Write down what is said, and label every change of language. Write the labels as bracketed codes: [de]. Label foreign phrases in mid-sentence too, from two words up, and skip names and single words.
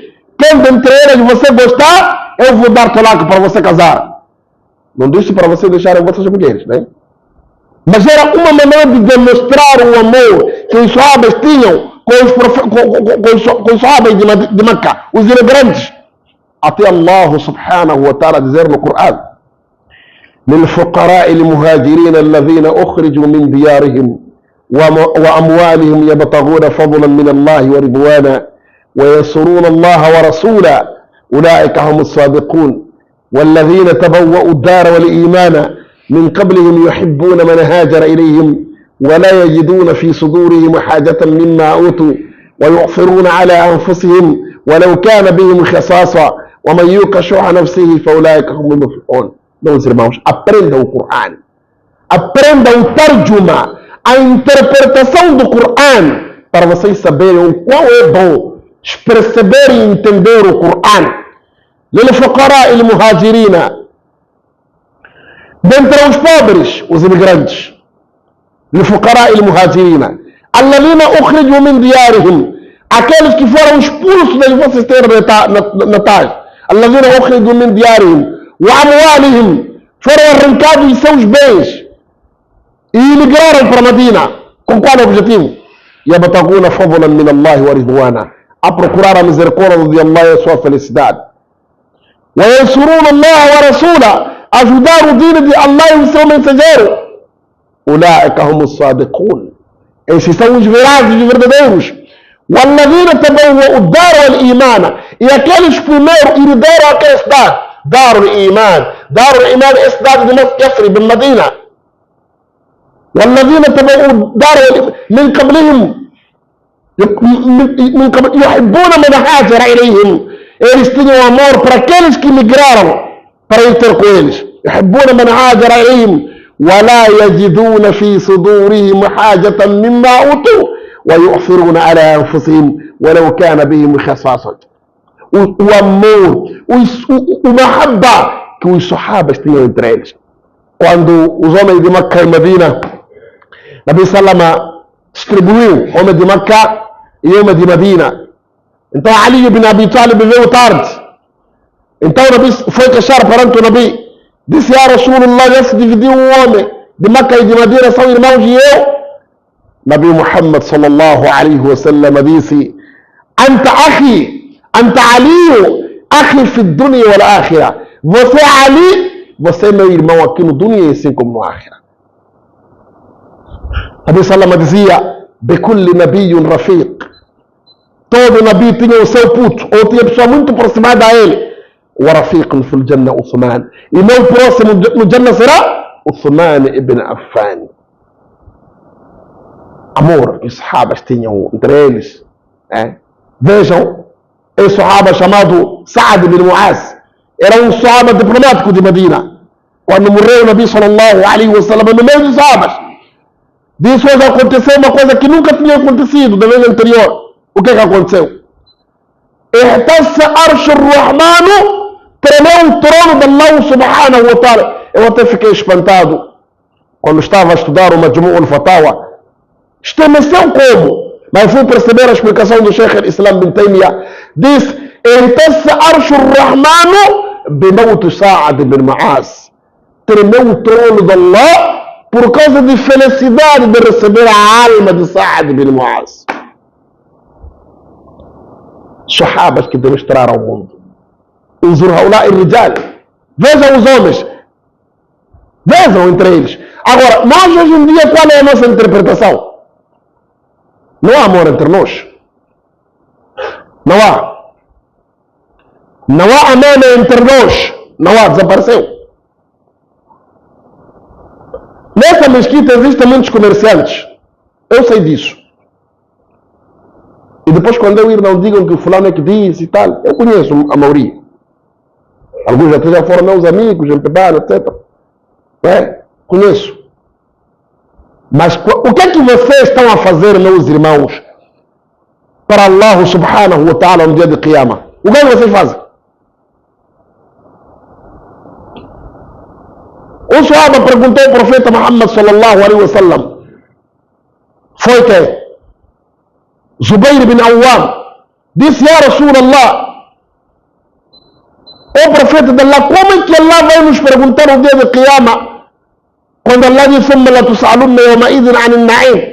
[pt] Quem dentre elas você gostar, eu vou dar talaque para você casar. Não disse para você deixarem vossas mulheres, né? Mas era uma maneira de demonstrar o amor que os sahabas tinham com os sahabas de Meca, os imigrantes. Até Allah [ar] سبحانه وتعالى [pt] dizer no Corão: [ar] للفقراء المهاجرين الذين أخرجوا من ديارهم وأموالهم يبتغون فضلا من الله ورضوانا وينصرون الله ورسوله أولئك هم الصادقون والذين تبوأوا الدار والإيمان من قبلهم يحبون من هاجر إليهم ولا يجدون في صدورهم حاجة مما أوتوا ويؤثرون على أنفسهم ولو كان بهم خصاصة ومن يوق شح نفسه فأولئك هم المفلحون. [pt] Meus irmãos, aprendam o Corão, aprendam o tarjuma, a interpretação do Corão, para vocês saberem o qual é bom, perceber e entender o Corão. [ar] للفقراء المهاجرين, [pt] dentre os pobres, os imigrantes. [ar] للفقراء المهاجرين الذين أخرجوا من ديارهم, [pt] aqueles que foram expulsos das vossas terras natais. [ar] الذين أخرجوا من ديارهم وأموالهم, [pt] foram arrancados de seus bens e migraram para Medina. Com qual objetivo? [ar] يبتغون فضلا من الله ورضوانا, [pt] a procurar a misericórdia de Allah e a sua felicidade. [ar] وينصرون الله ورسوله, [pt] ajudar o dino de Allah e o seu mensageiro. [ar] أولئك هم الصادقون, [pt] esses são os verados e verdadeiros. [ar] والذين تبوأوا الدار والإيمان, [pt] e aqueles primeiro herdaram aquela cidade. [ar] دار الإيمان, دار الإيمان [pt] é a cidade de Yathrib, Medina. [ar] والذين تبوأوا الدار من قبلهم يحبون من هاجر إليهم, [pt] eles tinham amor para aqueles que migraram para ir ter com eles. [ar] يحبون من هاجر إليهم ولا يجدون في صدورهم حاجة مما أوتوا ويؤثرون على أنفسهم ولو كان بهم خصاصة. [pt] O amor, o mahabba que os sahabas tinham entre eles. Quando os homens de Meca e Medina, Nabi Salama distribuiu homem de Meca e homem de Medina. Então Ali ibn Abi Talib veio tarde. Então Nabi foi queixar perante o Nabi. Disse: a Rasulullah, já se dividiu um homem de Meca e de Medina, são irmãos, e eu? [ar] Nabi Muhammad صلى الله عليه وسلم disse: أنت أخي، أنت علي، أخي في الدنيا والآخرة. [pt] Você é Ali, você é meu irmão aqui no dunya e assim como no akhirah. [ar] Nabi Salama dizia: بكل نبي رفيق. [pt] Todo Nabi tinha o seu puto, ou tinha pessoa muito aproximada a ele. [ar] ورفيق في الجنة عثمان. [pt] E meu próximo no Jannah será Uthman ibn Affan. Amor que os sahabas tinham entre eles. Vejam, esse sahaba chamado Sa'ad ibn Mu'az era um sahaba diplomático de Medina. Quando morreu o Nabi [ar] صلى الله عليه وسلم, [pt] no meio dos sahabas, disse: hoje aconteceu uma coisa que nunca tinha acontecido da vez anterior. O que aconteceu? [ar] اهتز عرش الرحمن, [pt] tremeu o trono de Allah [ar] سبحانه وتعالى. [pt] Eu até fiquei espantado quando estava a estudar o Majmu' al-Fatawa. Estremeceu como? Mas fui perceber a explicação do Sheikh al-Islam bin Taymiyyah. Diz: [ar] اهتز عرش الرحمن بموت سعد بن معاذ [pt] tremeu o trono de Allah por causa de felicidade de receber a alma de Sa'ad bin Mu'az. Sahabas que demonstraram ao mundo. [ar] انظر هؤلاء رجال. [pt] Vejam os homens. Vejam entre eles. Agora, nós hoje em dia, qual é a nossa interpretação? Não há amor entre nós. Não há. Não há amor entre nós. Não há, desapareceu. Nessa mesquita existem muitos comerciantes. Eu sei disso. E depois quando eu ir não digam que o fulano é que disse e tal. Eu conheço a maioria. Alguns até já foram meus amigos, em Pebal, etc. Conheço. Mas o que é que vocês estão a fazer, meus irmãos, para Allah [ar] سبحانه وتعالى [pt] no dia de Qiyamah? O que é que vocês fazem? Um Sahaba perguntou ao profeta Muhammad [ar] صلى الله عليه وسلم. [pt] Foi quem? Zubair bin Awwam. [ar] Disse, يا رسول الله, [pt] ó profeta de Allah, como é que Allah vai nos perguntar no dia de Qiyamah? Quando Allah diz, [ar] ثم لتسألن يومئذ عن النعيم.